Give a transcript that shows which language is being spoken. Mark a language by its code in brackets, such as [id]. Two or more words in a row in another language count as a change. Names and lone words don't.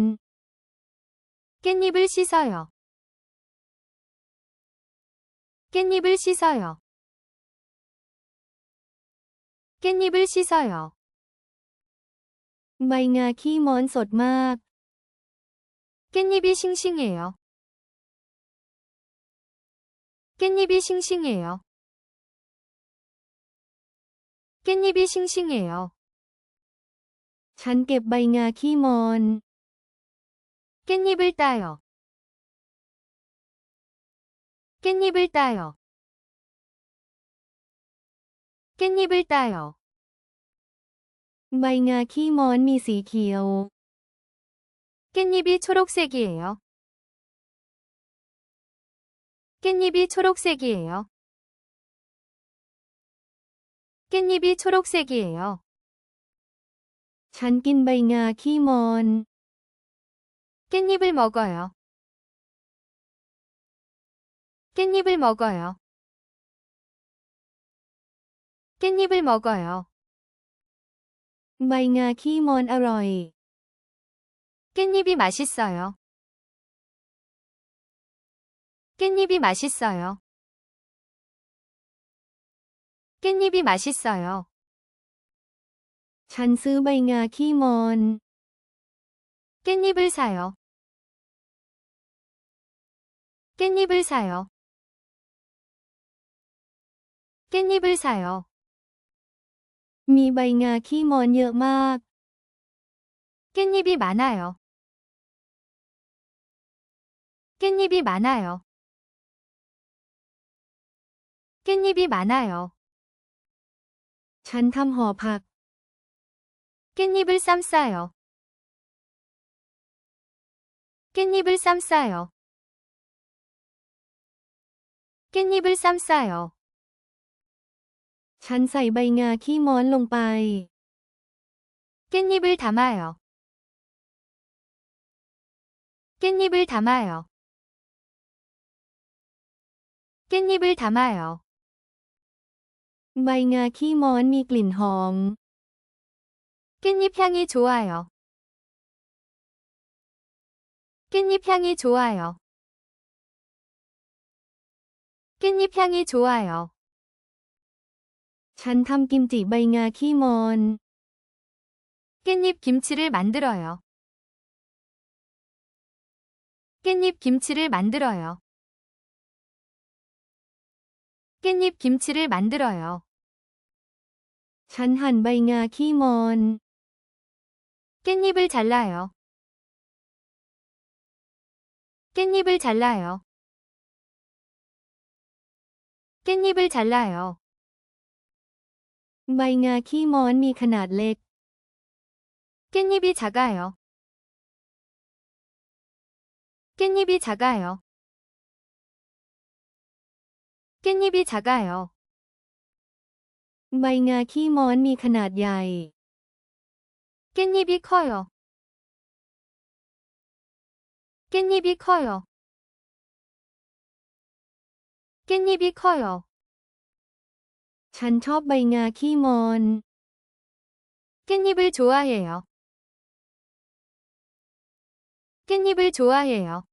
[ko] 깻잎을 씻어요. 깻잎을 씻어요. 깻잎을 씻어요. [th] ใบงาขี้ม้อนสดมาก [ko] 깻잎이 싱싱해요. 깻잎이 싱싱해요. 깻잎이 싱싱해요. [th] ฉันเก็บใบงาขี้มอน [ko] 깻잎을 따요. 깻잎을 따요. 깻잎을 따요. [th] ใบงาขี้มอนมีสีเขียว [ko] 깻잎이 초록색이에요. 깻잎이 초록색이에요. 깻잎이 초록색이에요. [th] ฉันกินใบงาขี้มอน [ko] 깻잎을 먹어요. 깻잎을 먹어요. 깻잎을 먹어요. [th] ใบงาขี้มอนอร่อย [ko] 깻잎이 맛있어요. 깻잎이 맛있어요. 깻잎이 맛있어요. [th] ฉันซื้อใบงาขี้มอน [ko] 깻잎을 사요. 깻잎을 사요. 깻잎을 사요. [th] มีใบงาขี้มอนเยอะมาก [ko] 깻잎이 많아요. 깻잎이 많아요. 깻잎이 많아요. [th] ฉันทำห่อผัก [ko] 깻잎을 쌈 싸요. 깻잎을 쌈 싸요. 깻잎을 쌈 싸요. [th] ฉันใส่ใบงาขี้มอนลงไป [ko] 깻잎을 담아요. 깻잎을 담아요. 깻잎을 담아요. [th] ใบงาขี้มอนมีกลิ่นหอม [ko] 깻잎 향이 좋아요. 깻잎 향이 좋아요. 깻잎 향이 좋아요. [th] ฉันทำกิมจิใบงาขี้มอน [ko] 깻잎 김치를 만들어요. 깻잎 김치를 만들어요. 깻잎 김치를 만들어요. [th] ฉันหั่นใบงาขี้มอน [ko] 깻잎을 잘라요. 깻잎을 잘라요. 깻잎을 잘라요. [th] ใบงาขี้มอนมีขนาดเล็ก [ko] 깻잎이 작아요. 깻잎이 작아요. 깻잎이 작아요. [th] ใบงาขี้มอนมีขนาดใหญ่ [ko] 깻잎이 커요. 깻잎이 커요. 깻잎이 커요. [th] ฉันชอบใบงาขี้มอน [ko] 깻잎을 좋아해요. 깻잎을 좋아해요.